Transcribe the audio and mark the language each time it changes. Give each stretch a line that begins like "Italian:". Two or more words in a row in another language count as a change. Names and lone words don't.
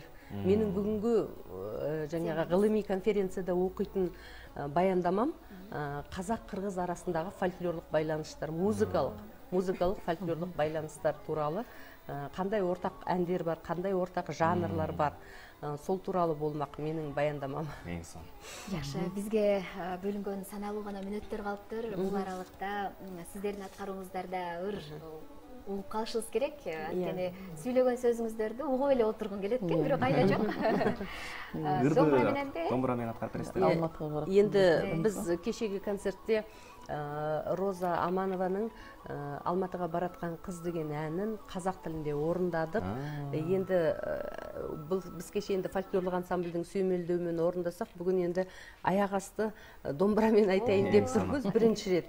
Kazakh: Менің бүгінгі жаңағы ғылыми конференцияда оқитын баяндамам қазақ-қырғыз арасындағы фольклорлық байланыстар, музыкалық фольклорлық байланыстар туралы, қандай ортақ әндер бар, қандай ортақ жанрлар бар, сол
Kyrgyz: тууралуу болмак менин баяндамам. Эң сонун. Жакшы, бизге бөлүнгөн саналуу гана мүнөттөр калыптыр. Бул аралыкта сиздердин аткарууңуздарда угуп калышыбыз керек. Анткени сүйлөгөн сөзүңүздөрдү угуп эле отургум келет экен, бирок айла жок. Домбура мененби? Домбура менен аткарып бересиздер.
Kazakh: Енді біз кешегі концертте Роза Аманованың Алматыға баратқан қыз деген әнін қазақ тілінде орындадық. Енді біз кеше енді фольклорлық ансамбльдің сүйемелдеуімен орындасақ, бүгін енді аяқ асты домбырамен айтайын деп тұрмыз бірінші рет.